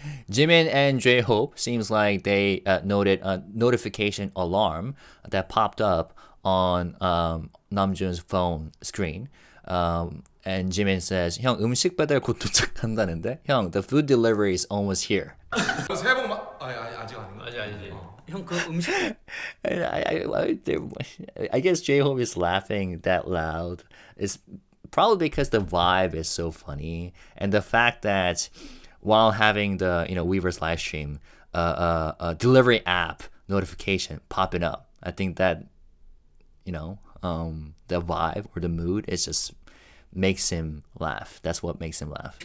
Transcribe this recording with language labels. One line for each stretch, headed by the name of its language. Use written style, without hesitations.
English: Jimin and JHope seems like they noted a notification alarm that popped up on Namjoon's phone screen. And Jimin says,
Korean: 형 음식 배달 곧 도착한다는데?
English: 형, the food delivery is almost here.
Korean: 새해 복 아직 아닌가? 아직 아니지. 형 그 음식
English: I guess JHope is laughing that loud. It's probably because the vibe is so funny, and the fact that while having the Weverse live stream, a delivery app notification popping up, I think that the vibe or the mood is just makes him laugh. That's what makes him laugh.